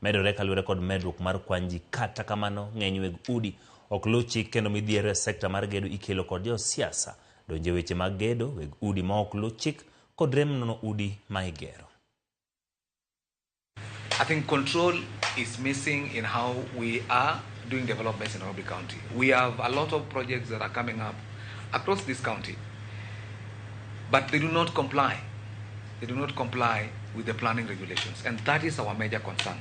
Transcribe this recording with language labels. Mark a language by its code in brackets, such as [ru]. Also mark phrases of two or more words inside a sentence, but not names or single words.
[luo] medore kaluwore kod medruok mar kwan ji. Kata kamano ng'eny weg udi ok luw chik kendo midhiero e sekta mar gedo ikelo kod josiasa donje weche mag gedo, weg udi ma ok luw chik kod rem nono udi ma igero. [en] I think control is missing in how we are doing developments in Ramogi County. We have a lot of projects that are coming up across this county, but they do not comply. They do not comply with the planning regulations, and that is our major concern.